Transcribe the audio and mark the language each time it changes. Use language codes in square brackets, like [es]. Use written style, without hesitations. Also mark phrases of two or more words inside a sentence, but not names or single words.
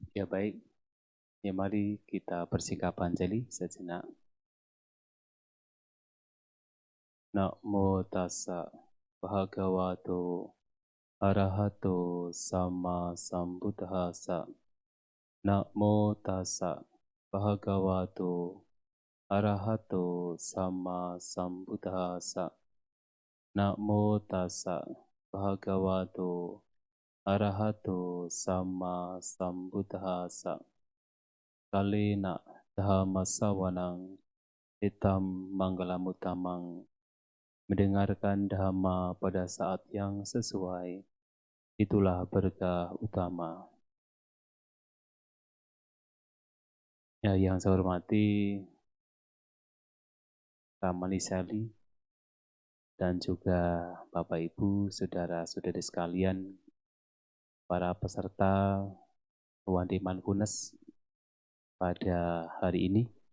[id] Ya baik, ya mari kita bersikap anjali sejenak. [pi] Namo tassa bhagavato arahato sama sambuddhassa. Namo tassa bhagavato arahato sama sambuddhassa. Namo tassa bhagavato arahato sama sambuddhassa. Kalena dhammasawanang hitam manggalamuttamang. [id] Mendengarkan dhamma pada saat yang sesuai, itulah berkah utama. Ya, yang saya hormati Ramani Sally dan juga Bapak Ibu, saudara-saudari sekalian, para peserta Wandi Mindfulness pada hari ini.